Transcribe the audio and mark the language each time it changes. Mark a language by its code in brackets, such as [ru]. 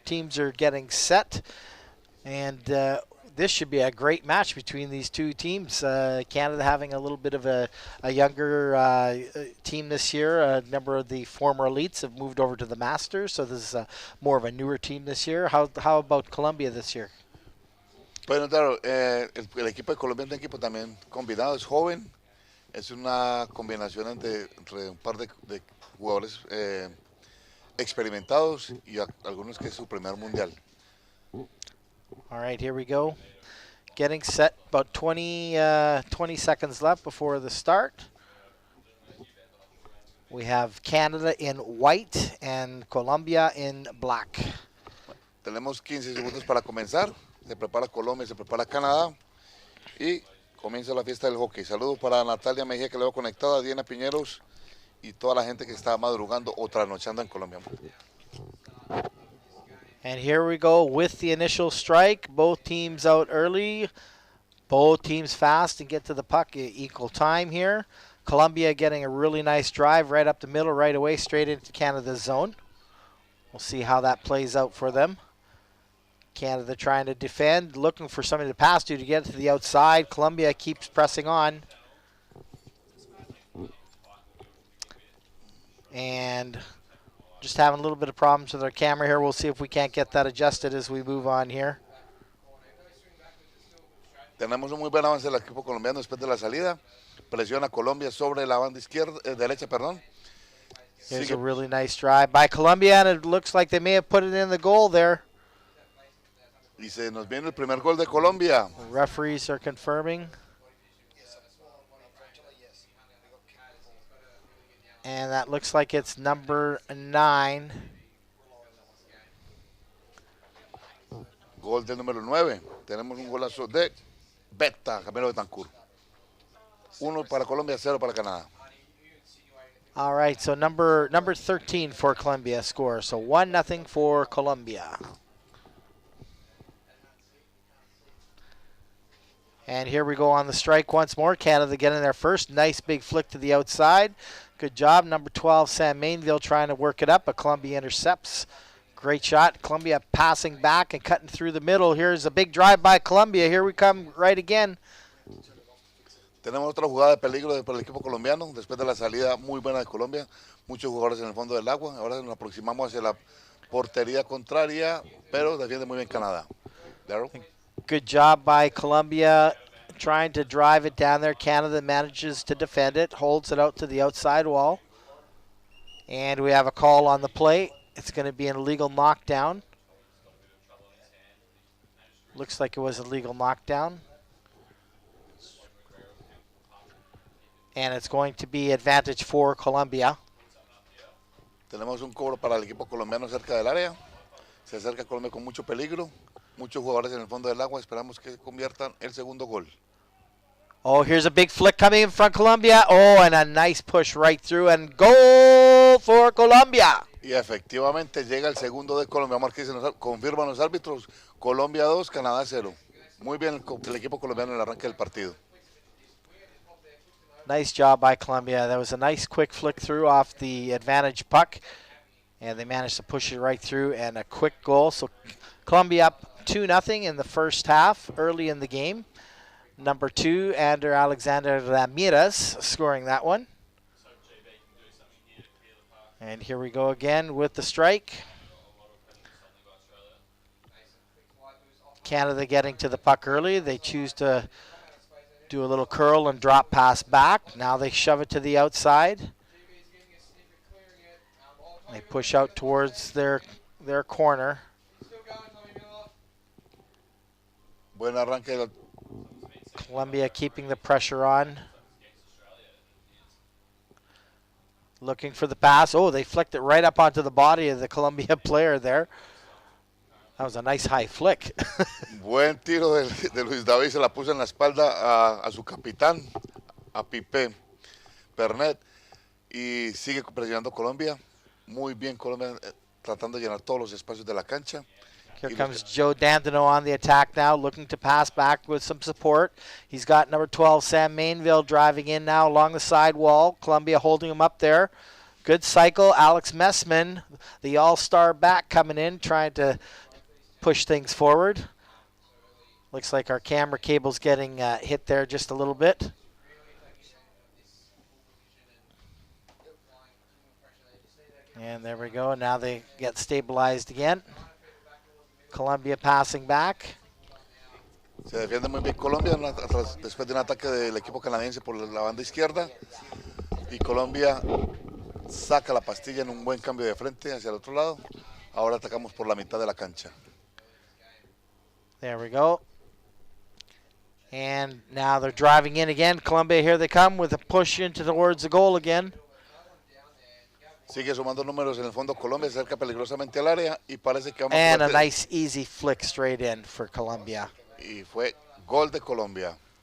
[en] Teams are getting set. And this should be a great match between these two teams. Canada having a little bit of a younger team this year. A number of the former elites have moved over to the Masters. So this is more of a newer team this year. How about Colombia this year? [es] Bueno, claro, el equipo de Colombia es un equipo también combinado, es joven. Es una combinación entre un par de jugadores experimentados y algunos que es su primer mundial. [en] All right, here we go. Getting set, about 20 seconds left before the start. We have Canada in white and Colombia in black. [es] Tenemos 15 segundos para comenzar. Se prepara Colombia, se prepara Canadá y comienza la fiesta del hockey. Saludos para Natalia Mejía que le veo conectada, Diana Piñeros y toda la gente que está madrugando o trasnochando en Colombia. [en] And here we go with the initial strike. Both teams out early. Both teams fast and get to the puck equal time here. Colombia getting a really nice drive right up the middle right away straight into Canada's zone. We'll see how that plays out for them. Canada trying to defend, looking for somebody to pass to get to the outside. Colombia keeps pressing on. And just having a little bit of problems with our camera here. We'll see if we can't get that adjusted as we move on here. [es] Tenemos un muy buen avance del equipo colombiano después de la salida. Presiona Colombia sobre la banda izquierda, derecha, perdón. [en] Here's a really nice drive by Colombia, and it looks like they may have put it in the goal there. [es] Y se nos viene el primer gol de Colombia. [en] The referees are confirming. And that looks like it's number 9. [es] Gol del número 9. Tenemos un golazo de Beta, Camilo Betancur. 1 para Colombia, 0 para Canadá. [en] All right, so number 13 for Colombia score. So 1-0 for Colombia. And here we go on the strike once more. Canada getting there first. Nice big flick to the outside. Good job. Number 12, Sam Mainville, trying to work it up, but Colombia intercepts. Great shot. Colombia passing back and cutting through the middle. Here's a big drive by Colombia. Here we come right again. [es] Tenemos otra jugada de peligro para el equipo colombiano. Después de la salida muy buena de Colombia. Muchos jugadores en el fondo del agua. Ahora nos aproximamos hacia la portería contraria, pero defiende muy bien Canadá. [en] Daryl. Good job by Colombia trying to drive it down there. Canada manages to defend it, holds it out to the outside wall. And we have a call on the play. It's going to be an illegal knockdown. Looks like it was a legal knockdown. And it's going to be advantage for Colombia. [es] Tenemos un cobro para el equipo colombiano cerca del área. Se acerca Colombia con mucho peligro. Muchos jugadores en el fondo del agua. Esperamos que conviertan el segundo gol. [en] Oh, here's a big flick coming in from Colombia. Oh, and a nice push right through. And goal for Colombia. [es] Y efectivamente llega el segundo de Colombia. Vamos a ver qué confirman los árbitros. Colombia 2, Canadá 0. Muy bien el equipo colombiano en el arranque del partido. [en] Nice job by Colombia. That was a nice quick flick through off the advantage puck, and they managed to push it right through and a quick goal. So Colombia up 2-0 in the first half early in the game. Number 2, Ander Alexander Ramirez scoring that one. And here we go again with the strike. Canada getting to the puck early. They choose to do a little curl and drop pass back. Now they shove it to the outside. They push out towards their corner. [es] Buen arranque. [en] Colombia keeping the pressure on. Looking for the pass. Oh, they flicked it right up onto the body of the Colombia player there. That was a nice high flick. [es] Buen tiro de Luis David, se la puso en la espalda a su capitán, a Pipe Pernet, y sigue presionando Colombia. Muy bien Colombia, tratando de llenar todos los espacios de la cancha. [en] Here comes Joe Dandino on the attack now, looking to pass back with some support. He's got number 12, Sam Mainville, driving in now along the side wall. Colombia holding him up there. Good cycle. Alex Messman, the all-star back, coming in, trying to push things forward. Looks like our camera cable's getting hit there just a little bit. And there we go. Now they get stabilized again. Colombia passing back. [es] Se defiende muy bien Colombia después de un ataque del equipo canadiense por la banda izquierda. Y Colombia saca la pastilla en un buen cambio de frente hacia el otro lado. Ahora atacamos por la mitad de la cancha. [en] There we go. And now they're driving in again. Colombia, here they come with a push into towards the goal again. [es] Sigue sumando números en el fondo Colombia, se acerca peligrosamente al área y parece que vamos [en] And a nice easy flick straight in for Colombia. [es] Y fue gol de Colombia.